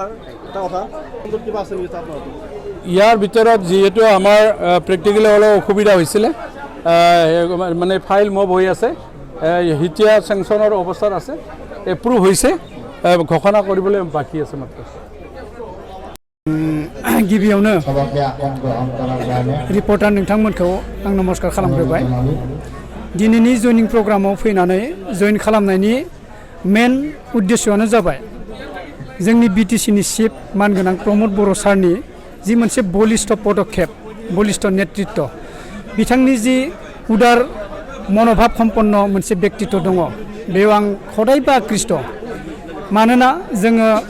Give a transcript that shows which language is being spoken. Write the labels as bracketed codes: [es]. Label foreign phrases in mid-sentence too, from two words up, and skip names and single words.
[as] ইয়াৰ ভিতৰত যিহেতু আমাৰ প্ৰেক্টিকেলি অলপ অসুবিধা হৈছিলে মানে ফাইল মব হৈ আছে এতিয়া চেংচনৰ অৱস্থাত আছে এপ্ৰুভ হৈছে ঘোষণা কৰিবলৈ বাকী আছে মাত্ৰ [brx] गिबियावनो रिपर्टार नोंथांमोनखौ आं नमस्कार खालामग्रोबाय दिनैनि जयनिं प्रग्रामाव फैनानै जयन खालामनायनि मेन उद्देश्यआनो जाबाय जोंनि BTCनि चिफ मानगोनां प्रमद बर' सारनि जि मोनसे बलिष्ठ पदक्षेप बलिष्ठ नेतृत्व बिथांनि जि उदार मनोभाब सम्पन्न मोनसे व्यक्तित्व दङ बेयाव आं हदायबो आकृष्ट मानोना जोङो